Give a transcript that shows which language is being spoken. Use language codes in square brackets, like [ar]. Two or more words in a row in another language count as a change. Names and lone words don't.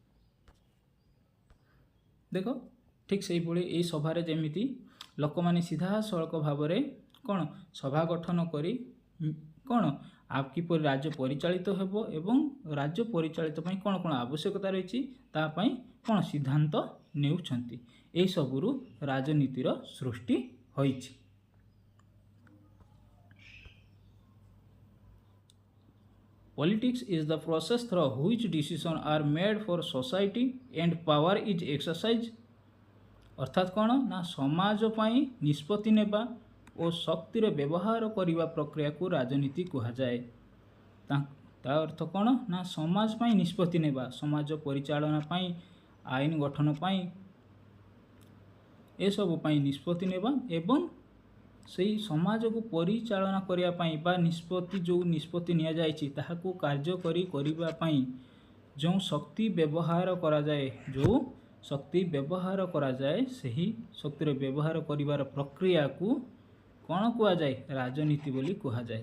[or] ଦେଖ ଠିକ୍ ସେହିଭଳି ଏହି ସଭାରେ ଯେମିତି ଲୋକମାନେ ସିଧାସଳଖ ଭାବରେ କ'ଣ ସଭା ଗଠନ କରି କ'ଣ କିପରି ରାଜ୍ୟ ପରିଚାଳିତ ହେବ ଏବଂ ରାଜ୍ୟ ପରିଚାଳିତ ପାଇଁ କ'ଣ କ'ଣ ଆବଶ୍ୟକତା ରହିଛି ତା ପାଇଁ କ'ଣ ସିଦ୍ଧାନ୍ତ ନେଉଛନ୍ତି। ଏହିସବୁରୁ ରାଜନୀତିର ସୃଷ୍ଟି ହୋଇଛି। [en] Politics is the process through which decisions are made for society and power is exercised। [or] ଅର୍ଥାତ୍ କ'ଣ ନା ସମାଜ ପାଇଁ ନିଷ୍ପତ୍ତି ନେବା ଓ ଶକ୍ତିର ବ୍ୟବହାର କରିବା ପ୍ରକ୍ରିୟାକୁ ରାଜନୀତି କୁହାଯାଏ। ତା ଅର୍ଥ କ'ଣ ନା ସମାଜ ପାଇଁ ନିଷ୍ପତ୍ତି ନେବା, ସମାଜ ପରିଚାଳନା ପାଇଁ, ଆଇନ ଗଠନ ପାଇଁ, ଏସବୁ ପାଇଁ ନିଷ୍ପତ୍ତି ନେବା ଏବଂ ସେହି ସମାଜକୁ ପରିଚାଳନା କରିବା ପାଇଁ ବା ଯେଉଁ ନିଷ୍ପତ୍ତି ନିଆଯାଇଛି ତାହାକୁ କାର୍ଯ୍ୟକାରୀ କରିବା ପାଇଁ ଯେଉଁ ଶକ୍ତି ବ୍ୟବହାର କରାଯାଏ ସେହି ଶକ୍ତିର ବ୍ୟବହାର କରିବାର ପ୍ରକ୍ରିୟାକୁ କ'ଣ କୁହାଯାଏ ରାଜନୀତି ବୋଲି କୁହାଯାଏ।